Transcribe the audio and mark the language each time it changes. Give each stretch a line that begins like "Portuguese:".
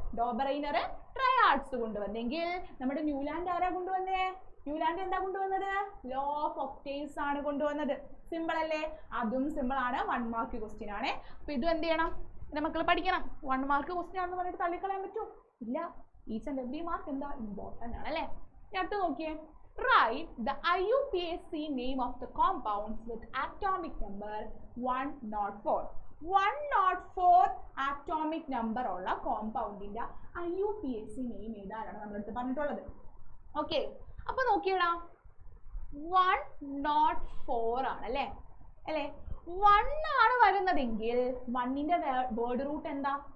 Malayalam: Dobereiner triads കൊണ്ടുവന്നെങ്കിൽ നമ്മുടെ Newland ആരാ കൊണ്ടുവന്നേ? ന്യൂലാൻഡ് എന്താ കൊണ്ടുവന്നത്? ലോ ഓഫ് ഒക്ടേവ്സ് ആണ് കൊണ്ടുവന്നത്. സിമ്പിൾ അല്ലേ. അതും സിമ്പിൾ ആണ്, 1 മാർക്ക് ക്വസ്റ്റ്യൻ ആണ്. അപ്പൊ ഇതും എന്ത് ചെയ്യണം? എന്റെ മക്കൾ പഠിക്കണം. 1 മാർക്ക് ക്വസ്റ്റ്യൻ ആണെന്ന് പറഞ്ഞിട്ട് തള്ളിക്കളയാൻ പറ്റുമോ? ഇല്ല.
English: each and every mark
Malayalam: എന്താ ഇമ്പോർട്ടൻ്റ് ആണ് അല്ലേ. അടുത്ത് നോക്കിയേ.
English: Write the IUPAC name of the compounds with atomic number 104.
Malayalam: 104 atomic number ഉള്ള കോമ്പൗണ്ടിന്റെ IUPAC നെയിം ഏതാണെന്ന് നമ്മളടുത്ത് പറഞ്ഞിട്ടുള്ളത്. ഓക്കെ, അപ്പൊ നോക്കിയടാ, 104 ആണ് അല്ലേ. 1 ആണ് വരുന്നതെങ്കിൽ 1ന്റെ വേർഡ് റൂട്ട് എന്താ?